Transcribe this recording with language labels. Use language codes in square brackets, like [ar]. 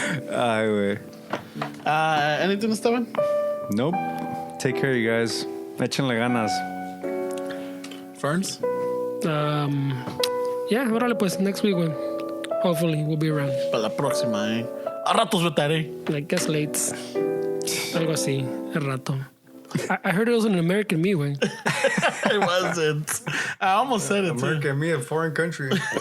[es] Ay, güey. [en] Anything, Esteban? Nope. Take care, you guys. [es] Échenle ganas. [en] Ferns? Yeah, [es] órale pues, [en] next week, güey. Hopefully, we'll be around. [es] Para la próxima, A ratos vetaré. [en] I guess late. [es] Algo así, a rato. [en] I heard it was an American me, güey. It wasn't. I almost said it, too. American me, a foreign country.